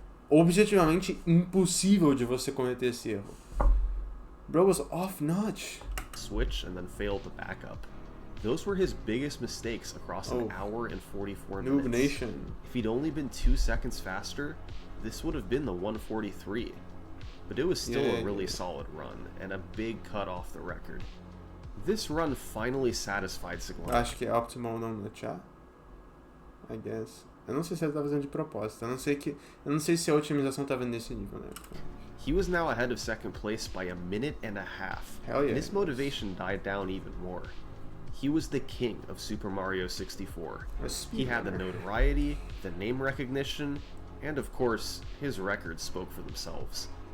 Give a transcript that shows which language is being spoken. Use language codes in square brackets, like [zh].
[pt] Objetivamente impossível de você cometer esse erro. [en] Bro was off notch. Switch and then failed the backup. Those were his biggest mistakes across an hour and 44 minutes. Noob Nation. If he'd only been 2 seconds faster, this would have been the 143. But it was still a really solid run, and a big cut off the record. This run finally satisfied Siglemek. [pt] Acho que é optimal não no chat. [en] I guess. [pt] Eu não sei se ele tá fazendo de propósito. Eu não sei se a otimização tava nesse nível, né? [en] He was now ahead of second place by a minute and a half. Hell yeah. And his motivation died down even more. He was the king of Super Mario 64. He had the notoriety, the name recognition, and of course, his records spoke for themselves.